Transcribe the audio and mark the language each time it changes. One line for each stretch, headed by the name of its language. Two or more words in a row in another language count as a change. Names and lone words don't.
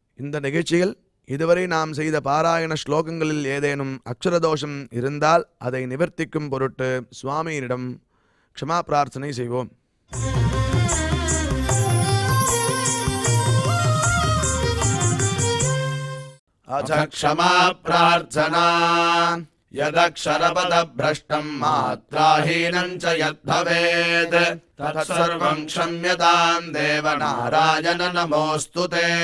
Tamil: இந்த நிகழ்ச்சியில் இதுவரை நாம் செய்த பாராயண ஸ்லோகங்களில் ஏதேனும் அக்ஷரதோஷம் இருந்தால் அதை நிவர்த்திக்கும் பொருட்டு சுவாமியினிடம் க்ஷமா பிரார்த்தனை செய்வோம்.
Sanskrit: अथ क्षमा प्रार्थना यदक्षरपदभ्रष्टं मात्राहीनं च यद्भवेत् तत्सर्वं क्षम्यतां देव नारायण नमोऽस्तु ते।